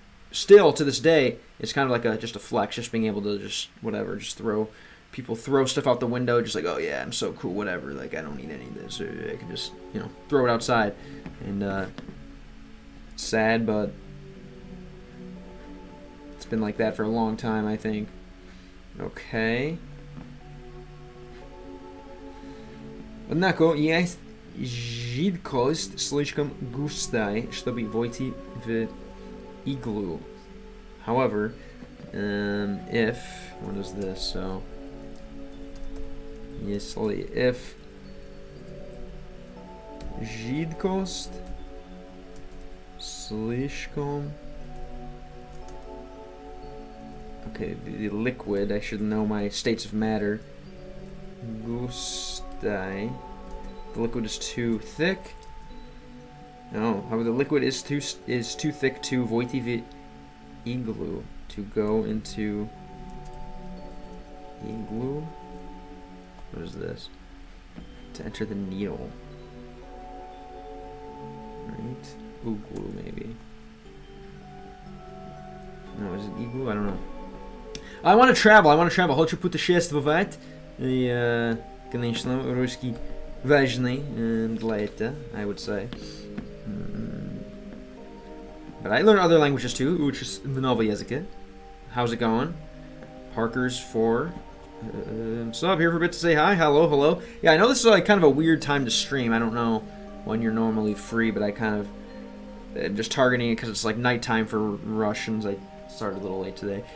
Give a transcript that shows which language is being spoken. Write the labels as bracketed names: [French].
[English] Still to this day, it's kind of like just a flex, just being able to just throw stuff out the window, just like, oh yeah, I'm so cool, whatever. Like I don't need any of this, or I can just throw it outside. And sad, but it's been like that for a long time, I think. Okay. [Russian] Однако есть жидкость слишком густая, чтобы войти в igloo. [English] However, if, what is this? So, if [Russian] жидкость слишком, [English] okay, the liquid, I should know my states of matter. Gustai, the liquid is too thick. No, however, the liquid is too thick to [Russian] войти в [English] igloo, to go into igloo. What is this? To enter the needle. Right? Igloo, maybe. No, is it igloo? I don't know. I want to travel. [Russian] Хочу путешествовать. И, конечно, русский важный для этого, [English] I would say. But I learn other languages too, which is [Russian] в новом языке. [English] How's it going? Parker's 4. So I'm here for a bit to say hi. Hello. Yeah, I know this is like kind of a weird time to stream. I don't know when you're normally free, but I kind of am just targeting it because it's like nighttime for Russians. I started a little late today.